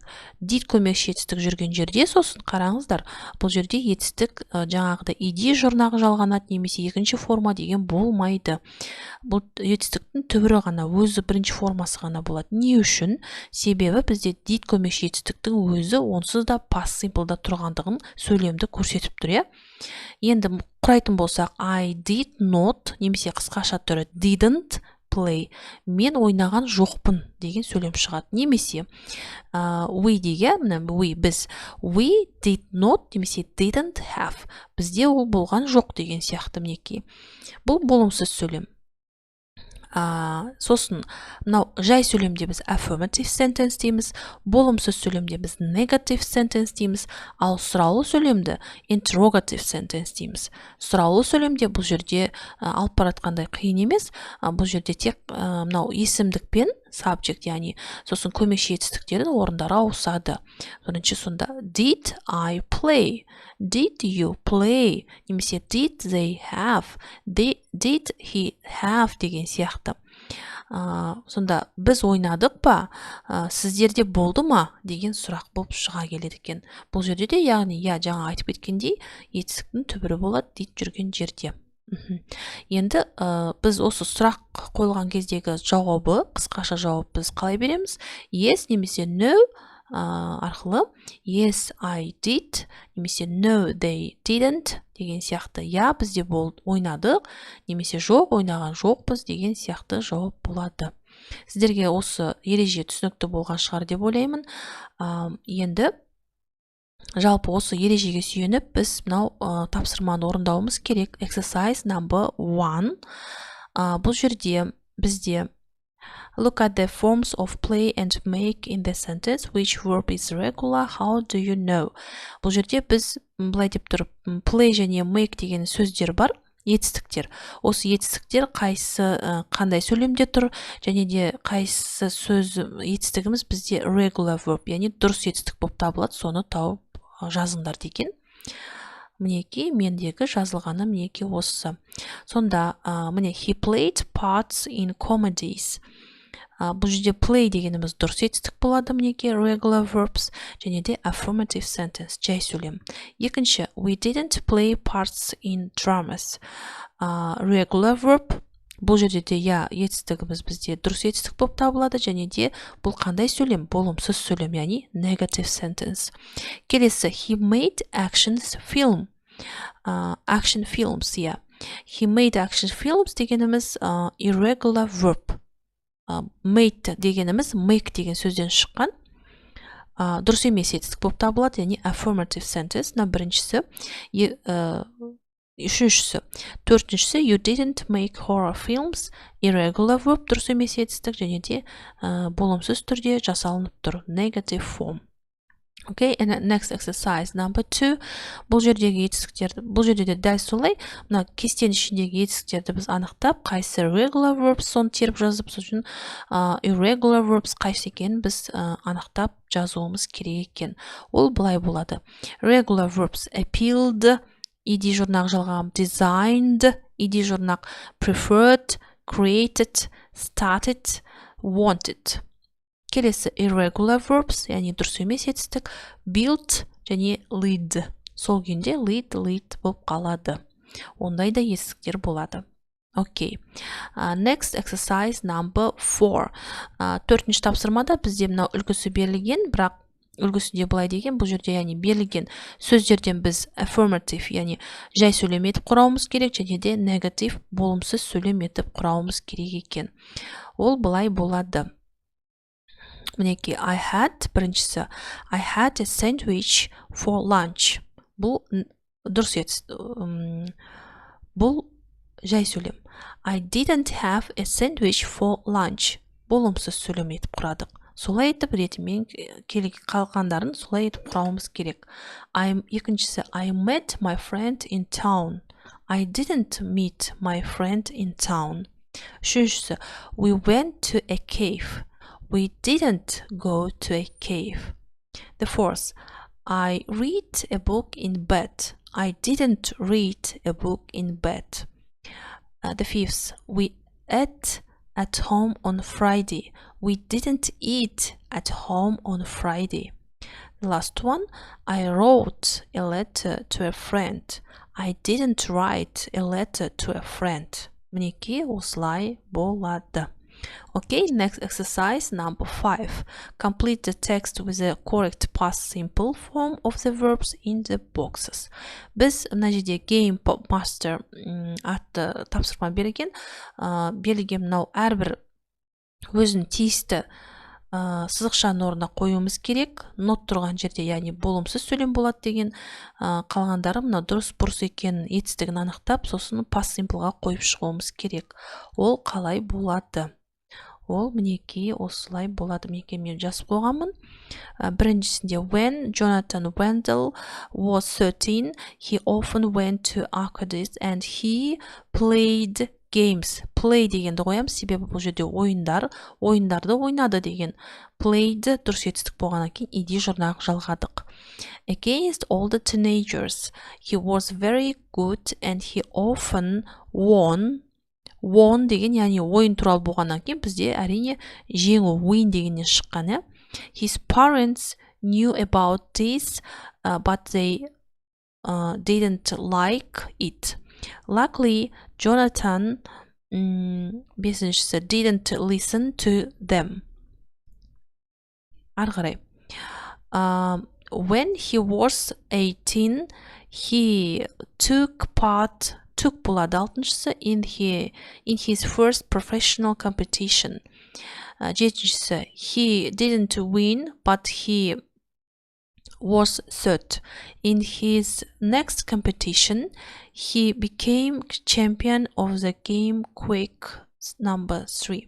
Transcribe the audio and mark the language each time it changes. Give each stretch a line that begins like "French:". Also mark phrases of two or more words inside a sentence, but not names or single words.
Kazakh: Did көмекші етістік жүрген жерде, сосын қараңыздар, бұл жерде етістік жаңағыда идея жұрнағы жалғанады, немесе екінші форма деген болмайды. Бұл етістіктің түбірі ғана, өзі бірінші формасы ғана болады. Не үшін? Себебі бізде did көмекші етістіктің өзі онсыз да
English: past simple'да
Kazakh: тұрғандығын сөйлемді көрсетіп тұр, я. Енді құрайтын болсақ,
English: I did not,
Kazakh: немесе қысқаша түрі
English: didn't play.
Kazakh: Мен ойнаған жоқпын деген сөйлем шығады.
English: Немесе we
Kazakh: деген, біз
English: we did not, немесе didn't have.
Kazakh: Бізде ол болған жоқ деген сияқты мінекей. Бұл болымсыз сөйлем. Сосын мынау жай сөйлемде біз
English: affirmative sentence
Kazakh: дейміз, болымсыз сөйлемде біз
English: negative sentence
Kazakh: дейміз, ал сұраулы сөйлемді
English: interrogative sentence
Kazakh: дейміз. Сұраулы сөйлемде бұл жерде алып баратқандай қиын емес, бұл жерде тек мынау есімдікпен subject, яғни сосын көмекші етістіктердің орындары ауысады.
English: Бірінші сонда did I play, did you play, немесе did they have, did he have
Kazakh: деген сияқты. Сонда біз ойнадық па, сіздерде болды ма деген сұрақ болып шыға келеді екен. Бұл жерде де, яғни жаңа айтып кеткендей, етістіктің түбірі болады did жүрген жерде. Енді біз осы сұрақ қойылған кездегі жауабы, қысқаша жауап біз қалай береміз? Yes немесе no арқылы.
English: Yes, I did, немесе no, they didn't
Kazakh: деген сияқты. Я, бізде ойнадық, немесе жоқ, ойнаған жоқпыз деген сияқты жауап болады. Сіздерге осы ереже түсінікті болған шығар деп ойлаймын. Енді жалпы осы ережеге сүйеніп, біз мынау тапсырманы орындауымыз керек.
English: Exercise number 1.
Kazakh: Бұл жерде бізде
English: look at the forms of play and make in the sentence. Which verb is regular? How do you know?
Kazakh: Бұл жерде біз былай деп тұрып, play және make деген сөздер бар, етістіктер. Осы етістіктер қандай сөйлемде тұр, және де қайсы сөз етістігіміз бізде
English: regular verb,
Kazakh: яғни дұрыс етістік болып табылады, соны тауып жазыңдар деген. мінекей мендегі жазылғаны мінекей осы. Сонда міне
English: he played parts in comedies.
Kazakh: Бұл жерде play дегеніміз дұрыс етістік болады мінекей
English: regular verbs,
Kazakh: және де
English: affirmative sentence
Kazakh: жай сөйлем. Екінші,
English: we didn't play parts in dramas. Regular verb.
Kazakh: Бұл жерде де етістігіміз бізде дұрыс етістік болып табылады, және де бұл қандай сөйлем? Болымсыз сөйлем, яғни
English: negative sentence.
Kazakh: Келесі,
English: he made action films. He made action films дегеніміз irregular verb.
Kazakh: Made дегеніміз make деген сөзден шыққан дұрыс емес етістік болып табылады, яғни
English: affirmative sentence.
Kazakh: Біріншісі. Үшіншісі. Төртіншісі,
English: you didn't make horror films. Irregular verb
Kazakh: дұрыс емес етістік, және де болымсыз түрде жасалынып тұр.
English: Negative form. Okay, and next exercise number 2.
Kazakh: Бұл жердегі етістіктерді, бұл жерде де дәл солай, мына кестенің ішіндегі етістіктерді біз анықтап, қайсы
English: regular verbs
Kazakh: соны теріп жазып, сосын
English: irregular verbs
Kazakh: қайсы екенін біз анықтап жазуымыз керек екен. Ол былай болады.
English: Regular verbs appealed, ed
Kazakh: жұрнақ жалғам,
English: designed, ed жұрнақ preferred, created, started, wanted.
Kazakh: Келесі
English: irregular verbs,
Kazakh: яғни дұрыс емес етістік, built және lead. Сол күйінде lead болып қалады. Ондай да етістіктер болады.
English: Okay. Next exercise number 4.
Kazakh: Төртінші тапсырмада бізде мынау үлгісі берілген, бірақ үлгісінде былай деген, бұл жерде яғни берілген сөздерден біз affirmative, яғни жай сөйлем етіп құрауымыз керек, және де negative болымсыз сөйлем етіп құрауымыз керек екен. Ол былай болады. Мінекей, біріншісі,
English: I had a sandwich for lunch.
Kazakh: Бұл дұрыс етістік. Бұл жай сөйлем.
English: I didn't have a sandwich for lunch.
Kazakh: Болымсыз сөйлем етіп құрадық. Солай етіп ретімен қалғандарын солай етіп құрауымыз керек. Екіншісі,
English: I met my friend in town. I didn't meet my friend in town. Үшіншісі, we went to a cave. We didn't go to a cave. The fourth, I read a book in bed. I didn't read a book in bed. The fifth, we ate at home on Friday. We didn't eat at home on Friday. The last one, I wrote a letter to a friend. I didn't write a letter to a friend.
Kazakh: Мінекей осылай болады.
English: Okay, next exercise number 5. Complete the text with the correct past simple form of the verbs in the boxes.
Kazakh: Біз мына жерде
English: game master
Kazakh: атты тапсырма берілген. Берілген мынау әрбір өзін тиісті сызықшаның орнына қоюымыз керек. Нот тұрған жерде, яғни болымсыз сөйлем болады деген, қалғандары мына дұрыс бұрыс екенін етістігін анықтап, сосын past simpleға қойып шығуымыз керек. Ол қалай болады? Ол мінекей осылай болады. Мінекей мен жазып қойғанмын. Біріншісінде,
English: when Jonathan Wendell was 13, he often went to arcades and he played games.
Kazakh: Play дегенді қоямыз, себебі бұл жерде ойындарды ойнады деген. Played дұрыс етістік болғаннан кейін ed жұрнақ жалғадық.
English: Against all the teenagers, he was very good and he often won
Kazakh: деген, яғни ойын туралы болғаннан кейін бізде әрине жеңу win дегеннен шыққан.
English: His parents knew about this, but they didn't like it. Luckily, Jonathan бесіншісі didn't listen to them.
Kazakh: Ары қарай.
English: When he was 18, he took
Kazakh: болады алтыншысы
English: in his first professional competition. Жетіншісі, he didn't win, but he was third. In his next competition, he became champion of the game quick number 3.